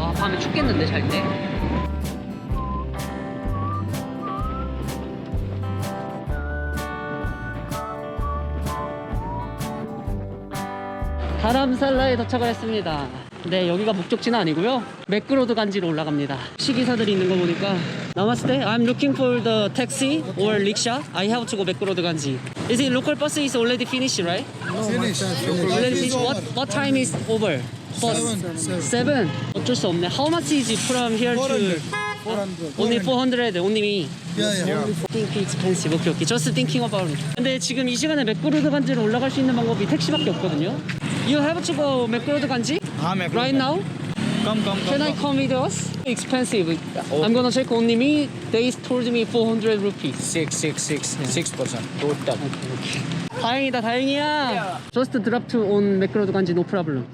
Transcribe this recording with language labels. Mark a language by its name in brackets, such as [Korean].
[Korean] 와, 밤에 춥겠는데 잘 때? 다람살라에 도착을 했습니다. 네, 여기가 목적지는 아니고요. 맥그로드 간지로 올라갑니다. 시기사들이 있는 거 보니까 [English] Namaste, I'm looking for the taxi or rickshaw. I have to go 맥그로드 간지. Is it local bus is already finished, right? Finish. Already finished. What time is over? Seven. [Korean] 어쩔 수 없네. [English] How much is it from here to? 400. Only 400. Only me. Yeah. Think expensive. 오케이 오케이. Just thinking about it. [Korean] 근데 지금 이 시간에 맥그로드 간지로 올라갈 수 있는 방법이 택시밖에 없거든요. [English] You have to go 맥그로드 간지? Right now? Come. Can I come with us? Expensive. I'm gonna check only me. They told me 400 rupees. 6% total. [Korean] 다행이다, 다행이야. [English] Just drop to on 맥그로드 간지, no problem.